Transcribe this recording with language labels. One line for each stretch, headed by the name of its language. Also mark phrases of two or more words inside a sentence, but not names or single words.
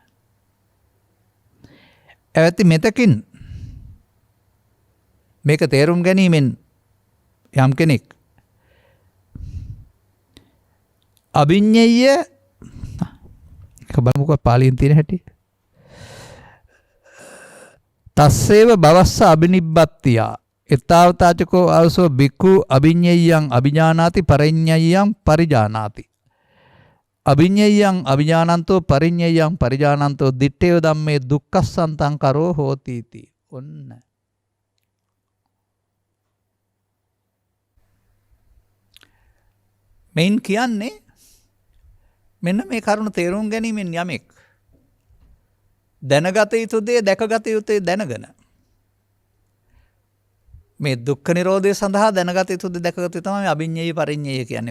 Sinhala: ඇවැති මෙතකින් මේක තේරුම් ගැනීමෙන් යම් කෙනෙක් අභිඤ්ඤය බලමුක පාලියෙන් තියෙන හැටි.
Pali: තස්සේව භවස්ස අබිනිබ්බත්තියා එත්තාවතාචකෝ ආවසෝ බික්ඛු අභිඤ්ඤයං අභිජානාති පරිඤ්ඤයං පරිජානාති. අභිඤ්ඤයං අභිජානන්තෝ පරිඤ්ඤයං පරිජානන්තෝ දිත්තේව ධම්මේ දුක්ඛස්සන්තං කරෝ හෝති इति.
Sinhala: ඔන්න මෙයින් කියන්නේ මෙන්න මේ කරුණ තේරුම් ගැනීමෙන් යමෙක් දැනගත යුතු දේ දැකගත යුත්තේ දැනගෙන මේ දුක්ඛ නිරෝධය සඳහා දැනගත යුතු දේ දැකගත යුතු තමයි අභිඤ්ඤය පරිඤ්ඤය කියන්නේ.